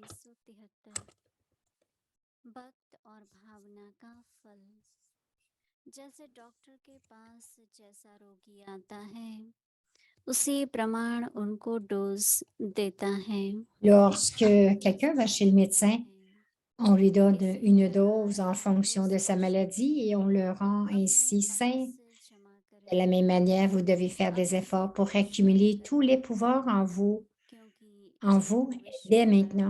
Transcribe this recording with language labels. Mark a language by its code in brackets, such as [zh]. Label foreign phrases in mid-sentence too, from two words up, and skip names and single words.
[hi] जैसे डॉक्टर के पास जैसा रोगी आता है उसी प्रमाण उनको डोज देता है. [fr] Lorsque quelqu'un va chez le médecin, on lui donne une dose en fonction de sa maladie et on le rend ainsi sain. De la même manière, vous devez faire des efforts pour accumuler tous les pouvoirs en vous dès maintenant.